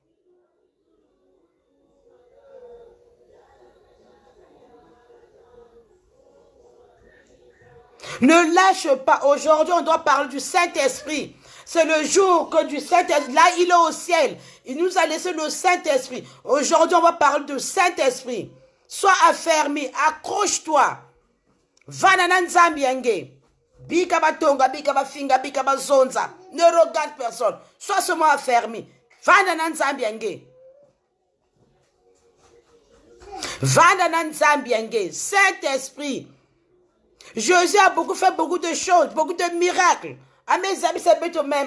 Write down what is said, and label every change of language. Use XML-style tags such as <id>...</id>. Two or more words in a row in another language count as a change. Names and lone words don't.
<fr>Ne lâche pas. Aujourd'hui, on doit parler du Saint-Esprit. C'est le jour que du Saint-Esprit, là, il est au ciel. Il nous a laissé le Saint-Esprit. Aujourd'hui, on va parler du Saint-Esprit. Sois affermi, accroche-toi.</fr> <kg>Vananan Zambienge. Bikaba tonga, bikaba finga, bikaba zonza.</kg> <fr>Ne regarde personne. Sois seulement affermi.</fr> <kg>Vananan Zambienge. Vananan Zambienge.</kg> <fr>Saint-Esprit. Jésus a fait beaucoup de choses, beaucoup de miracles Ah, mes amis, c'est beto même.</fr>